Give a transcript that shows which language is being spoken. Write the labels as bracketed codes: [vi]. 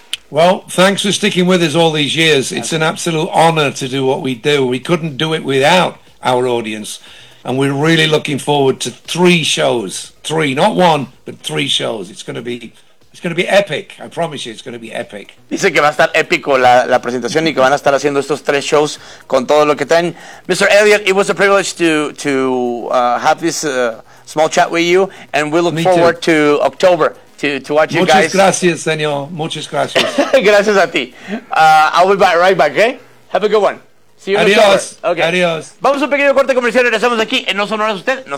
[en] Well, thanks for sticking with us all these years. It's an absolute honor to do what we do. We couldn't do it without our audience. And we're really looking forward to 3 shows. 3, not 1, but 3 shows. It's going to be epic. I promise you, it's going to be epic. [es] Dice que va a estar épico la presentación y que van a estar haciendo estos 3 shows con todo lo que traen. [en] Mr. Elliot, it was a privilege to have this small chat with you, and we look forward to October to watch you guys. [es] Muchas gracias, señor. Muchas gracias. Gracias a ti. [en] I'll be back right back, okay? Have a good one. [es] Adiós. [en] Okay. [es] Adiós. Vamos a un pequeño corte comercial y regresamos aquí en No Sonoras Usted. No